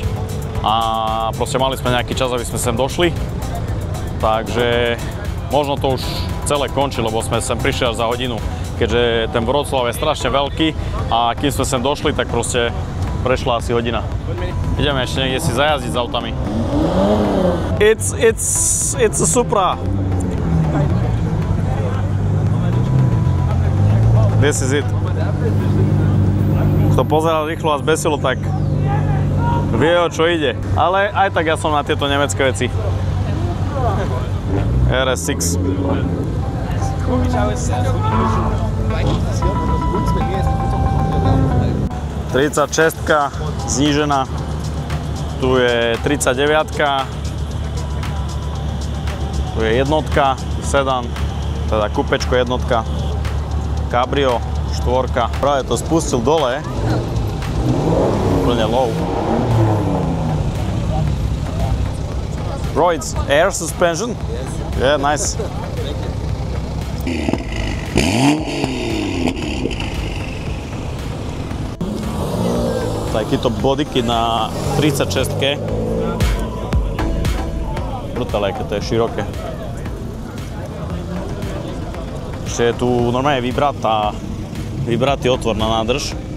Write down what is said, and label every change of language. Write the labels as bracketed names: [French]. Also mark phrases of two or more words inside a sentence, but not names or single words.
[Slovak] A proste mali sme nejaký čas, aby sme sem došli. Takže možno to už celé končí, lebo sme sem prišli až za hodinu. Keďže ten Wrocław je strašne veľký a kým sme sem došli, tak proste prešla asi hodina. Ideme ešte niekde si zajazdiť s autami. [English] It's a Supra. This is it. [Slovak] Kto pozeral rýchlo a zbesilo, tak vie, o čo ide. Ale aj tak ja som na tieto nemecké veci. RS6. 36-ka znížená. Tu je 39-ka. Tu je jednotka, sedan, teda kupečko jednotka. Cabrio, štvorka. Práve to spustil dole. [English] Úplne low. Bro, it's air suspension? Yeah, nice. [Slovak] Takýto bodykit na 36-ke. Brutálne, aké to je široké. Ešte je tu normálne vybratý otvor na nádrž.